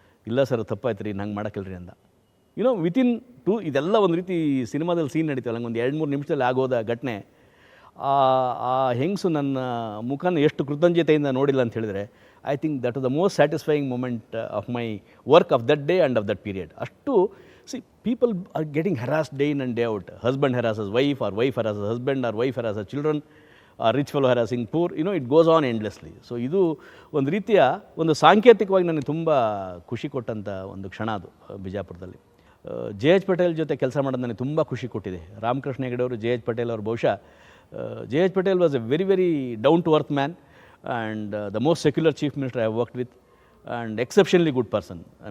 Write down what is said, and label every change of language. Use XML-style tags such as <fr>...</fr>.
<kn>ಇಲ್ಲ ಸರ್, ತಪ್ಪಾಯ್ತು ರೀ, ನಂಗೆ ಮಾಡೋಕ್ಕಿಲ್ರಿ ಅಂದ. ವಿತಿನ್ ಇದೆಲ್ಲ ಒಂದು ರೀತಿ ಸಿನಿಮಾದಲ್ಲಿ ಸೀನ್ ನಡೀತಲ್ಲ, ನಂಗೆ ಒಂದು 2-3 ನಿಮಿಷದಲ್ಲಿ ಆಗೋದ ಘಟನೆ. ಆ ಹೆಂಗಸು ನನ್ನ ಮುಖನ ಎಷ್ಟು ಕೃತಜ್ಞತೆಯಿಂದ ನೋಡಿಲ್ಲ ಅಂತ ಹೇಳಿದರೆ,</kn> <en>I think that was the most satisfying moment of my work of that day and of that period.</en> <kn>ಅಷ್ಟು</kn> <en>people are getting harassed day in and day out. Husband harasses wife, or wife harasses husband, or wife harasses children, or rich fellow harassing poor. It goes on endlessly.</en> <kn>So ಇದು ಒಂದು ರೀತಿಯ ಒಂದು ಸಾಂಕೇತಿಕವಾಗಿ ನನಗೆ ತುಂಬ ಖುಷಿ ಕೊಟ್ಟಂಥ ಒಂದು ಕ್ಷಣ ಅದು ಬಿಜಾಪುರದಲ್ಲಿ. ಜೆ.ಎಚ್. ಪಟೇಲ್ ಜೊತೆ ಕೆಲಸ ಮಾಡೋದು ನನಗೆ ತುಂಬ ಖುಷಿ ಕೊಟ್ಟಿದೆ. ರಾಮಕೃಷ್ಣ ಹೆಗಡೆ ಅವರು, ಜೆ.ಎಚ್.</kn> <en>Patel</en> <kn>ಅವರು, ಬಹುಶಃ</kn> <en>J H. Patel was a very very down to earth man and the most secular chief minister I have worked with and exceptionally good person.</en>